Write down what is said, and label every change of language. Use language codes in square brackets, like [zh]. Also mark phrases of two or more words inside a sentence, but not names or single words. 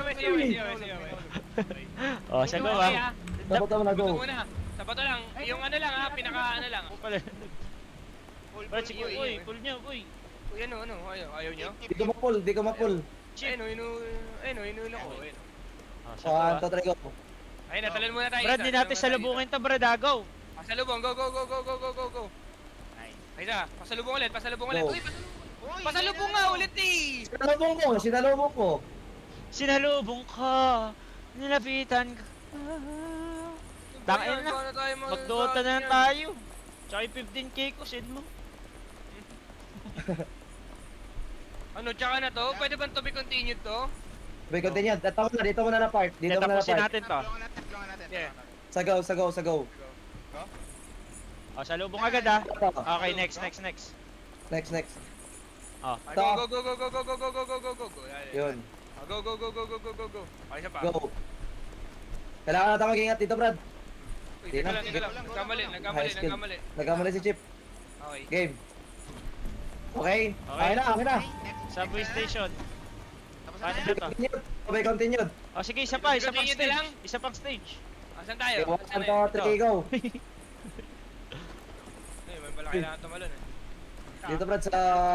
[tl] Oh, sa go ah. Sa bato mo na Go go. muna. Sa bato lang. Yung ano lang ha, pinaka ano lang. Brad, sige, uy, pull nyo, uy. Uy, ano, ayaw nyo? Di ko mapul. Ayun ako. Oh, sa go ah. 1, 2, 3, go. Ayun, natalan muna tayo. Brad, di natin salubungin to, Brad, agaw. Pasalubong, go. Ay, isa, pasalubong ulit. Go. Uy, pasalubong nga ulit eh. Sinalubong ko. Sinalubong ka. Nilapitan ka. Tangin na. Paano tayo Mag-Dota na lang tayo. Tsaka yung 15k ko, send mo. Ano, tsaka na to? Pwede ba [en] to be continued [tl] to? May continue. Dito mo na na part. Dito mo na na Tapusin part. natin to. Tulungan natin. Yeah. Sa go, sa go, sa go. O, sa lubong agad ah. Ito. [en] Okay, next. Next, next. [tl] Oh. Ay, [en] go, go, go, go, go, go, go, go, go, go, go, go. [tl] Yun. [en] Ah, go, go, go, go, go, go, go, go. [tl] Okay, isa pa. Go. Kailangan natin mag-ingat dito, Brad. Uy, teka lang. Nagkamali. Nagkamali si Chip. Okay. [en] Game. Okay? [tl] Okay. Okay na. Subway station. Tapos Paano na na yan. to? [en] Continued. Okay, continued. [tl] O, sige, isa pa Continue na lang. stage. Isa pang stage. Asan tayo? Okay, Asan 1, na yun? 2, 3, go. Ay, may pala kailangan tumalon eh. Dito, Brad, sa